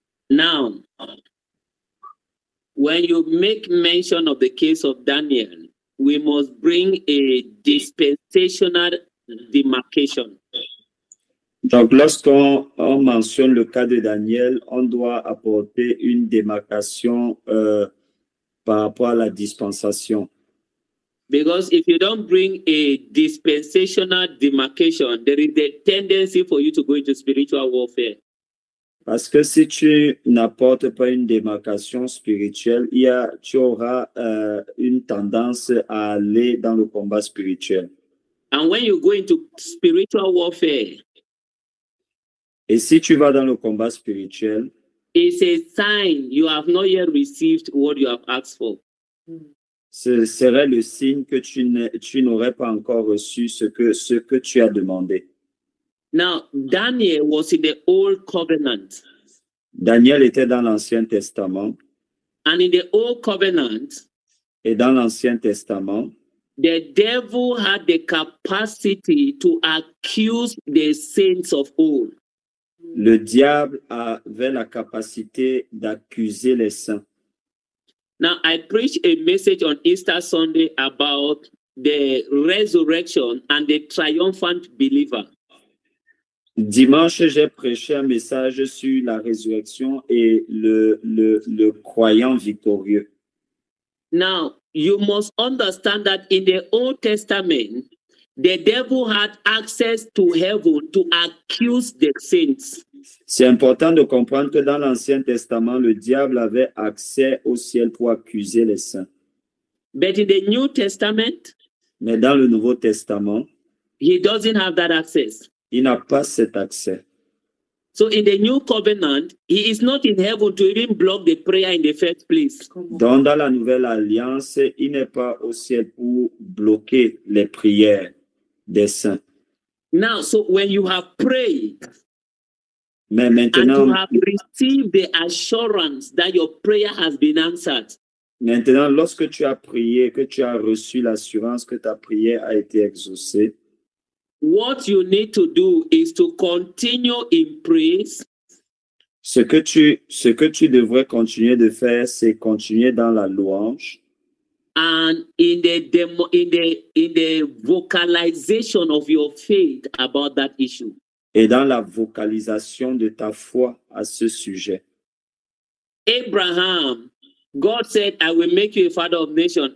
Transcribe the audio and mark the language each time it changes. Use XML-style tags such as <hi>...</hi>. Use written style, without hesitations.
<en>Now, when you make mention of the case of Daniel, we must bring a dispensational demarcation.</en> <fr>Donc, lorsqu'on mentionne le cas de Daniel, on doit apporter une démarcation par rapport à la dispensation.</fr> <en>Because if you don't bring a dispensational demarcation, there is a tendency for you to go into spiritual warfare.</en> <fr>Parce que si tu n'apportes pas une démarcation spirituelle, tu auras une tendance à aller dans le combat spirituel.</fr> <en>And when you go into spiritual warfare,</en> <fr>et si tu vas dans le combat spirituel,</fr> <en>it's a sign you have not yet received what you have asked for.</en> <fr>Ce serait le signe que tu n'aurais pas encore reçu ce que tu as demandé.</fr> <en>Now, Daniel was in the Old Covenant.</en> <fr>Daniel était dans l'Ancien Testament.</fr> <en>And in the Old Covenant,</en> <fr>et dans l'Ancien Testament,</fr> <en>the devil had the capacity to accuse the saints of old.</en> <fr>Le diable avait la capacité d'accuser les saints.</fr> <en>Now, I preached a message on Easter Sunday about the resurrection and the triumphant believer.</en> <fr>Dimanche, j'ai prêché un message sur la résurrection et le croyant victorieux.</fr> <en>Now, you must understand that in the Old Testament, the devil had access to heaven to accuse the saints.</en> <fr>C'est important de comprendre que dans l'Ancien Testament, le diable avait accès au ciel pour accuser les saints.</fr> <en>But in the New Testament,</en> <fr>mais dans le Nouveau Testament,</fr> <en>he doesn't have that access.</en> <fr>Il n'a pas cet accès.</fr> <en>So in the New Covenant, he is not in heaven to even block the prayer in the first place.</en> <fr>Donc, dans la Nouvelle Alliance, il n'est pas au ciel pour bloquer les prières des saints.</fr> <en>Now, so when you have prayed,</en> <fr>mais maintenant,</fr> <en>and you have received the assurance that your prayer has been answered.</en> <fr>Maintenant, lorsque tu as prié, que tu as reçu l'assurance que ta prière a été exaucée,</fr> <en>what you need to do is to continue in praise.</en> <fr>Ce que tu devrais continuer de faire, c'est continuer dans la louange.</fr> <en>And in the vocalization of your faith about that issue.</en> <fr>Et dans la vocalisation de ta foi à ce sujet.</fr> <en>Abraham, God said, I will make you a father of nations.</en>